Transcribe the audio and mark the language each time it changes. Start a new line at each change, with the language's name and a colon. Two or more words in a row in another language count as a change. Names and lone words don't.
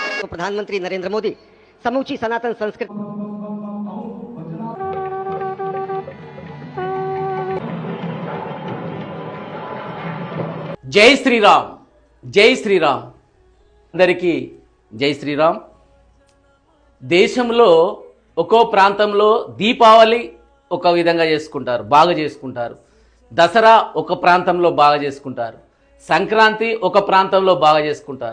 Hindi: प्रधानमंत्री नरेंद्र मोदी समूची सनातन संस्कृति जय श्रीराम जय श्रीराम
Telugu: అందరికీ జై శ్రీరామ్. దేశంలో ఒక్కో ప్రాంతంలో దీపావళి ఒక విధంగా చేసుకుంటారు, బాగా చేసుకుంటారు. దసరా ఒక ప్రాంతంలో బాగా చేసుకుంటారు. సంక్రాంతి ఒక ప్రాంతంలో బాగా చేసుకుంటారు.